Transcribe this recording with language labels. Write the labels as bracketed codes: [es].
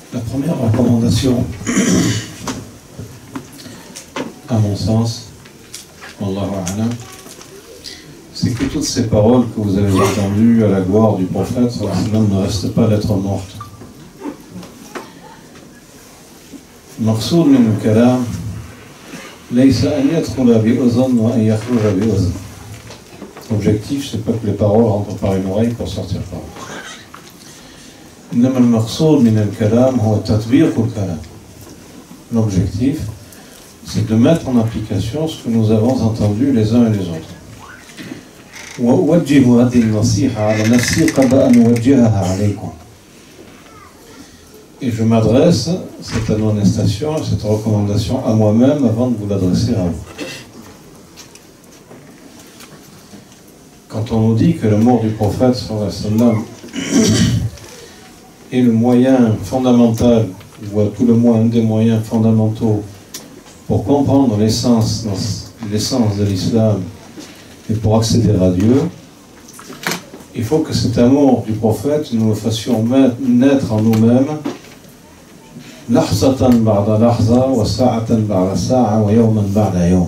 [fr] première recommandation, à mon sens, Wallahu a'lam, c'est que toutes ces paroles que vous avez entendues à la gloire du prophète sallallahu alayhi wa sallam ne restent pas lettres mortes. [ar] المقصود من الكلام ليس أن يدخل بأذن وأن يخرج بأذن. [fr] L'objectif, c'est pas que les paroles rentrent par une oreille pour sortir par l'autre. [ar] إنما المقصود من الكلام هو تطبيق الكلام. [fr] L'objectif, c'est de mettre en application ce que nous avons entendu les uns et les autres. [ar] وأوجه هذه النصيحة على نفسي قبل أن أوجهها عليكم. [fr] Et je m'adresse cette admonestation, cette recommandation à moi-même avant de vous l'adresser à vous. Quand on nous dit que le mort du prophète sallallahu alayhi wa sallam est le moyen fondamental, ou à tout le moins un des moyens fondamentaux pour comprendre l'essence de l'islam et pour accéder à Dieu, il faut que cet amour du prophète, nous le fassions naître en nous-mêmes [ar] لحظة بعد لحظة وساعة بعد ساعة ويوما بعد يوم.